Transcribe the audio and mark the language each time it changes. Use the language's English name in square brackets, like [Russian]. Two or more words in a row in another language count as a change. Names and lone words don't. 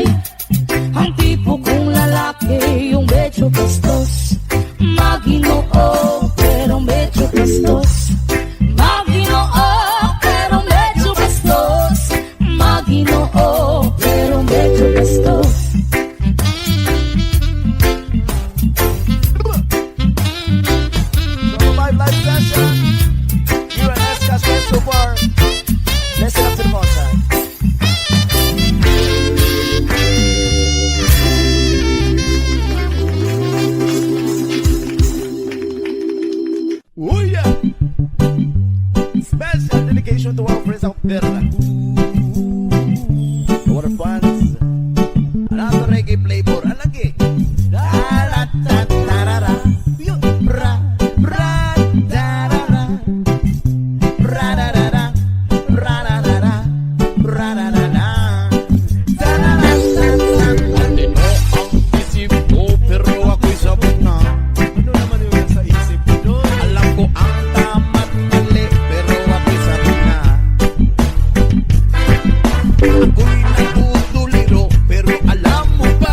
[Filipino] Ang tipo kong lalaki, yung medyo bastos, maginoo pero medyo bastos, maginoo pero medyo bastos, maginoo pero medyo bastos. [English] From a live session, you and Escas went so far. Listen up to the concert. Oh yeah. Special dedication to our friends out there. To our fans. Another reggae flavor. Alagi. Da-da-da-da-da-da. Bra, bra, da-da-da. Ra-da-da-da. Ra-da-da-da. Ra-da-da-da. Da-da-da-da-da. [Filipino] Matino ang isip ko pero ako'y sabog na. Ano naman yung nasa isip ko doon? Alam ko ang tama't mali pero ako'y sabog na. Ako'y nagtutuliro pero alam mo ba?